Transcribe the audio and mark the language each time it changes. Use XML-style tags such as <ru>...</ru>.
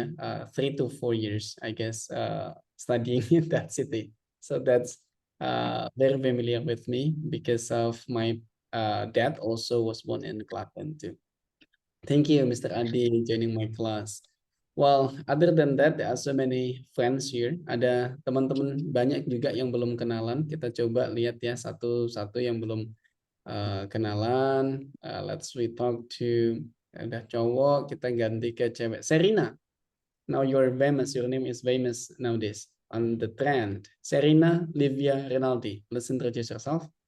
<en>3 to 4 years, I guess, studying in that city. So that's very familiar with me because of my dad also was born in Klaten too. Thank you, Mr. Adi, joining my class. Well, other than that, there are so many friends here.</en> <id>Ada teman-teman banyak juga yang belum kenalan. Kita coba lihat ya satu-satu yang belum kenalan.</id> <en>Let's we talk to</en> <id>ada cowok, kita ganti ke cewek.</id> <en>Serina, now you're famous. Your name is famous nowadays on the trend. Serina Livia Rinaldi. Please introduce yourself.</en>